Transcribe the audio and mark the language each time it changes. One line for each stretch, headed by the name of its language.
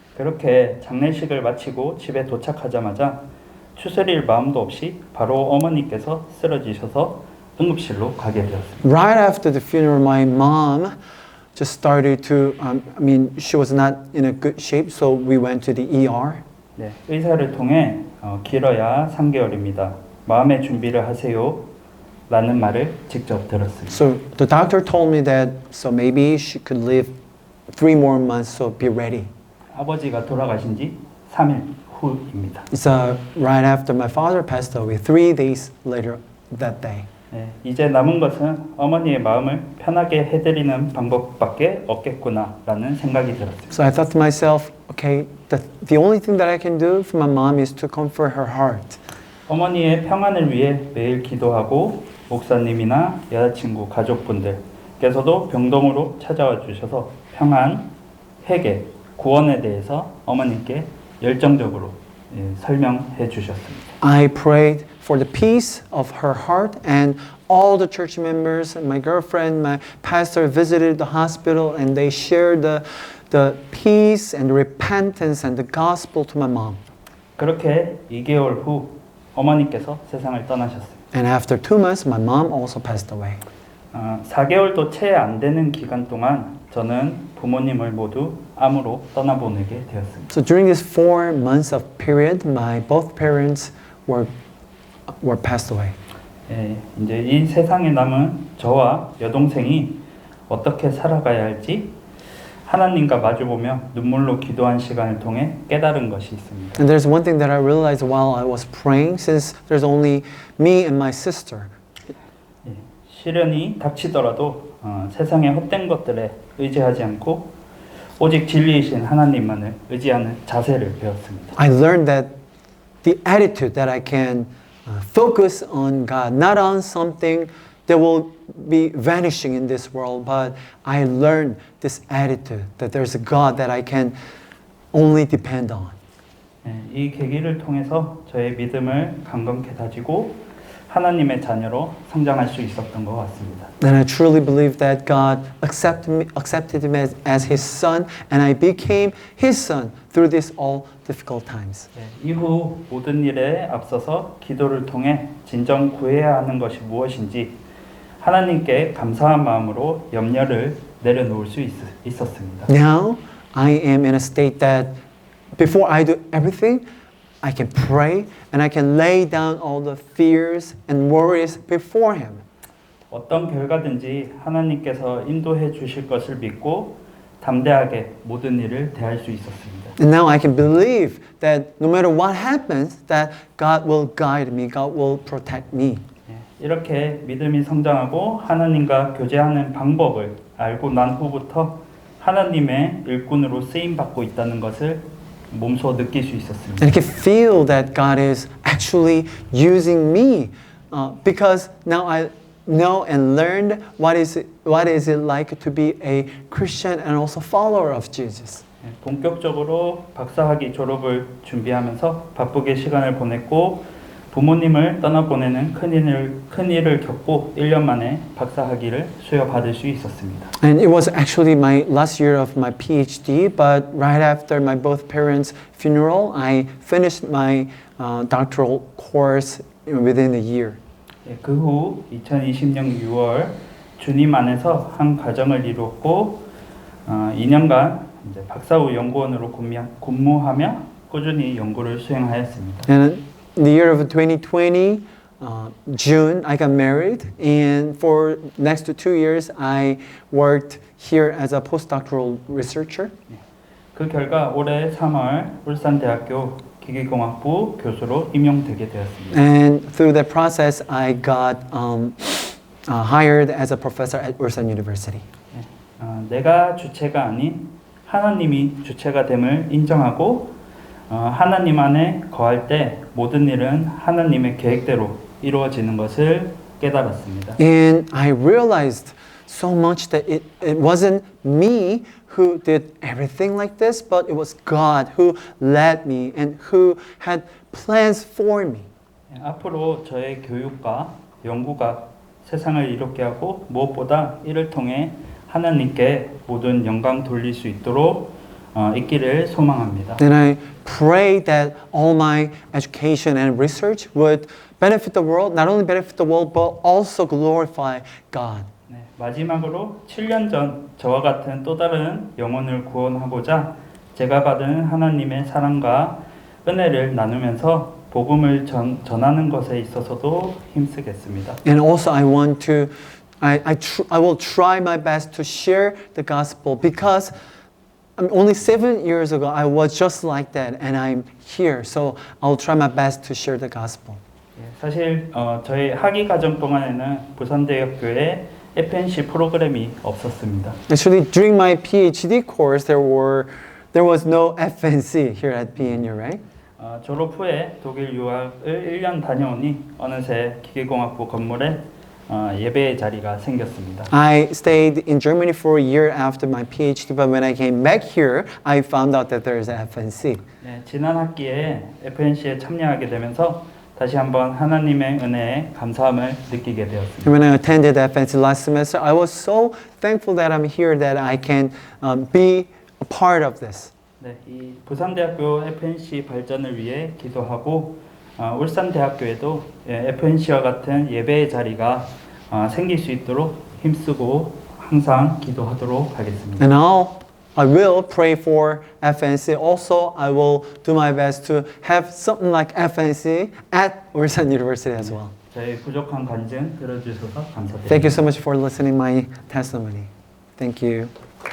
Korean: 그렇게 장례식을 마치고 집에 도착하자마자 추스릴 마음도 없이 바로 어머니께서 쓰러지셔서 응급실로 가게 되었습니다.
English: Right after the funeral, my mom just started to, she was not in a good shape, so we went to the ER.
Korean: 네, 의사를 통해 길어야 3개월입니다. 마음의 준비를 하세요. 라는 말을 직접 들었습니다.
English: So the doctor told me that so maybe she could live 3 more months, so be ready.
Korean: 아버지가 돌아가신 지 3일 후입니다.
English: It's right after my father passed away, 3 days later that day.
Korean: 네, 이제 남은 것은 어머니의 마음을 편하게 해드리는 방법밖에 없겠구나라는 생각이 들었습니다.
English: So I thought to myself, okay, the only thing that I can do for my mom is to comfort her heart.
Korean: 어머니의 평안을 위해 매일 기도하고 목사님이나 여자친구, 가족분들께서도 병동으로 찾아와 주셔서 평안, 회개, 구원에 대해서 어머님께 열정적으로 설명해 주셨습니다.
English: I prayed for the peace of her heart, and all the church members, my girlfriend, my pastor visited the hospital, and they shared the peace and repentance and the gospel to my mom.
Korean: 그렇게 2개월 후 어머니께서 세상을 떠나셨습니다.
English: And after 2 months, my mom also passed away.
Korean: 4개월도 채 안 되는 기간 동안 저는 부모님을 모두 암으로 떠나보내게 되었습니다.
English: So during this 4 months of period, my both parents were passed away.
Korean: 예, 이제 이 세상에 남은 저와 여동생이 어떻게 살아가야 할지 하나님과 마주보며 눈물로 기도한 시간을 통해 깨달은 것이 있습니다.
English: And there's one thing that I realized while I was praying, since there's only me and my sister.
Korean: 예, 시련이 닥치더라도 세상의 헛된 것들에 의지하지 않고 오직 진리이신 하나님만을 의지하는 자세를 배웠습니다.
English: I learned that the attitude that I can focus on God, not on something that will be vanishing in this world, but I learned this attitude that there's a God that I can only depend on.
Korean: 이 계기를 통해서 저의 믿음을 강건케 다지고 하나님의 자녀로 성장할 수 있었던 것 같습니다.
English: And I truly believe that God accepted me as His son, and I became His son through these all difficult times.
Korean: 이후 모든 일에 앞서서 기도를 통해 진정 구해야 하는 것이 무엇인지 하나님께 감사한 마음으로 염려를 내려놓을 수 있었습니다.
English: Now I am in a state that before I do everything, I can pray and I can lay down all the fears and worries before Him.
Korean: 어떤 결과든지 하나님께서 인도해 주실 것을 믿고 담대하게 모든 일을 대할 수 있었습니다.
English: And now I can believe that no matter what happens, that God will guide me, God will protect me.
Korean: 이렇게 믿음이 성장하고 하나님과 교제하는 방법을 알고 난 후부터 하나님의 일꾼으로 쓰임 받고 있다는 것을 몸소 느낄 수 있었습니다.
English: And I can feel that God is actually using me because now I know and learned what is it like to be a Christian and also follower of Jesus.
Korean: 본격적으로 박사학위 졸업을 준비하면서 바쁘게 시간을 보냈고 부모님을 떠나보내는 큰 일을 겪고 1년 만에 박사학위를 수여받을 수 있었습니다.
English: And it was actually my last year of my PhD, but right after my both parents' funeral, I finished my doctoral course within a year.
Korean: 그 후 2020년 6월 주님 안에서 한 가정을 이루었고 2년간 이제 박사후 연구원으로 근무하며 꾸준히 연구를 수행하였습니다.
English: And in the year of 2020, June, I got married, and for next 2 years, I worked here as a postdoctoral researcher.
Korean: 그 결과 올해 3월 울산대학교 기계공학부 교수로 임용되게 되었습니다.
English: And through that process, I got hired as a professor at Ulsan University.
Korean: 내가 주체가 아닌 하나님이 주체가 됨을 인정하고 하나님 안에 거할 때 모든 일은 하나님의 계획대로 이루어지는 것을 깨달았습니다.
English: And I realized so much that it wasn't me who did everything like this, but it was God who led me and who had plans for me.
Korean: 앞으로 저의 교육과 연구가 세상을 이롭게 하고 무엇보다 이를 통해 하나님께 모든 영광 돌릴 수 있도록 있기를 소망합니다.
English: And I pray that all my education and research would benefit the world, not only benefit the world, but also glorify God.
Korean: 네, 마지막으로 7년 전 저와 같은 또 다른 영혼을 구원하고자 제가 받은 하나님의 사랑과 은혜를 나누면서 복음을 전하는 것에 있어서도 힘쓰겠습니다.
English: And also I want to, I will try my best to share the gospel because only 7 years ago I was just like that and I'm here. So I'll try my best to share the gospel.
Korean: 사실 저희 학위 과정 동안에는 부산대학교에 FNC 프로그램이 없었습니다.
English: Actually, during my PhD course, there was no FNC here at BNU, right?
Korean: 졸업 후에 독일 유학을 1년 다녀오니 어느새 기계공학부 건물에 예배의 자리가 생겼습니다.
English: I stayed in Germany for a year after my PhD, but when I came back here, I found out that there is an FNC.
Korean: 네, 지난 학기에 FNC에 참여하게 되면서 다시 한번 하나님의 은혜에 감사함을 느끼게 되었습니다.
English: When I attended FNC last semester, I was so thankful that I'm here, that I can be a part of this.
Korean: 네, 이 부산대학교 FNC 발전을 위해 기도하고 울산대학교에도 FNC와 같은 예배의 자리가 생길 수 있도록 힘쓰고 항상 기도하도록 하겠습니다.
English: And now I will pray for FNC. Also, I will do my best to have something like FNC at Ulsan University as well.
Korean: 저희 부족한 간증 들어주셔서 감사드립니다.
English: Thank you so much for listening my testimony. Thank you.